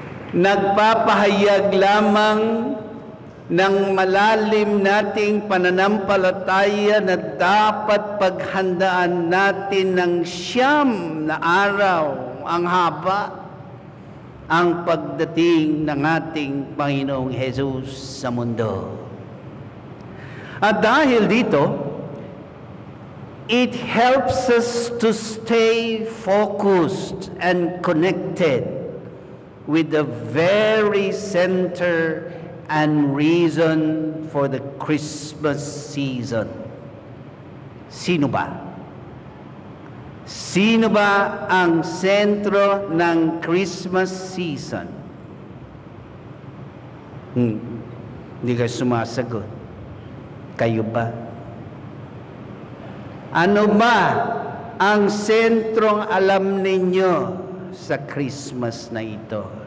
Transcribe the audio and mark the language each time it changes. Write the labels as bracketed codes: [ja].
[tl] Nagpapahayag lamang ng malalim nating pananampalataya na dapat paghandaan natin ng siyam na araw, ang haba, ang pagdating ng ating Panginoong Jesus sa mundo. At dahil dito, [en] it helps us to stay focused and connected with the very center and reason for the Christmas season. [tl] Sino ba? Sino ba ang sentro ng Christmas season? Hindi kayo sumasagot. Kayo ba? Ano ba ang sentrong alam ninyo sa Christmas na ito?